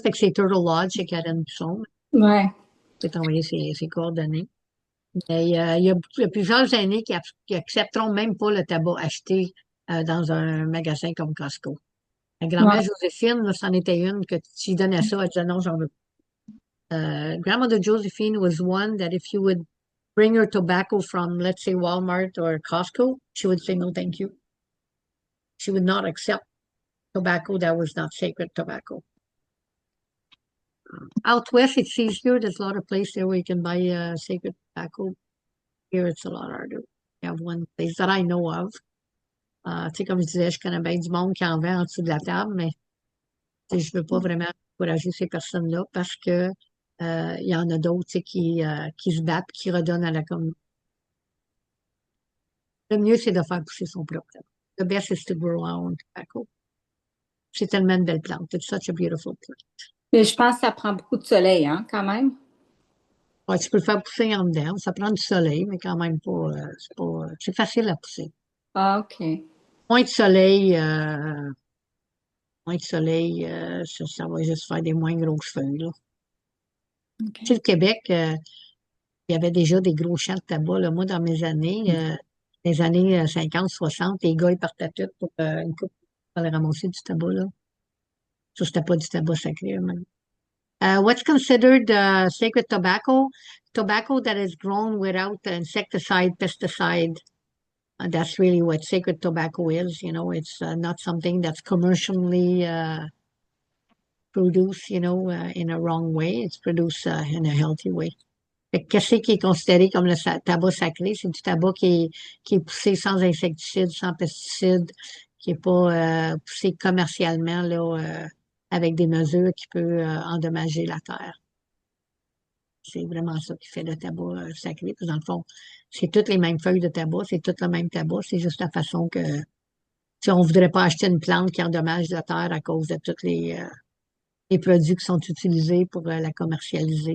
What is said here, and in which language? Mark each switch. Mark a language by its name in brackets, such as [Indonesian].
[French] Fait que c'est Turtle Lodge chez Karen Busson. Ouais. Je vais t'envoyer ses coordonnées. Mais il y a plusieurs aînés qui accepteront même pas le tabac acheté dans un magasin comme Costco. La grand-mère Ouais. Joséphine, là, c'en était une que tu lui donnais ça, elle disait non, j'en veux pas. [English] Grandmother Josephine was one that if you would bring her tobacco from, let's say, Walmart or Costco, she would say no, thank you. She would not accept tobacco that was not sacred tobacco. Out west, it's easier. There's a lot of places there where you can buy sacred tobacco. Here, it's a lot harder. I have one place that I know of. [French] Tu sais, comme je disais, je connais bien du monde qui en vend en dessous de la table, mais tu sais, je veux pas vraiment encourager ces personnes-là parce que il y en a d'autres, tu sais, qui se battent, qui redonnent à la communauté. Le mieux, c'est de faire pousser son propre tabac. [English] The best is to grow our own tobacco. [French] C'est tellement une belle plante. [English] It's such a beautiful plant. [French] Mais je pense que ça prend beaucoup de soleil, hein, quand même. Ouais, tu peux le faire pousser en dedans. Ça prend du soleil, mais quand même pas, c'est facile à pousser. Ah, OK. Moins de soleil, ça va juste faire des moins grosses feuilles, là. OK. Tu sais, le Québec, il y avait déjà des gros champs de tabac. Là. Moi, dans mes années, les années 50, 60, les gars, ils partaient tous pour une coupe pour aller ramasser du tabac. Là. Ça, c'était pas du tabac sacré, même. [English] What's considered sacred tobacco? Tobacco that is grown without insecticide, pesticide. That's really what sacred tobacco is. You know, it's not something that's commercially produced, in a wrong way. It's produced in a healthy way. [French] Fait que qu'est-ce qui est considéré comme le tabac sacré? C'est du tabac qui est poussé sans insecticides, sans pesticides, qui est pas poussé commercialement là, avec des mesures qui peuvent endommager la terre. C'est vraiment ça qui fait le tabac sacré. Puis dans le fond, c'est toutes les mêmes feuilles de tabac, c'est tout le même tabac, c'est juste la façon que si on voudrait pas acheter une plante qui endommage la terre à cause de tous les produits qui sont utilisés pour la commercialiser.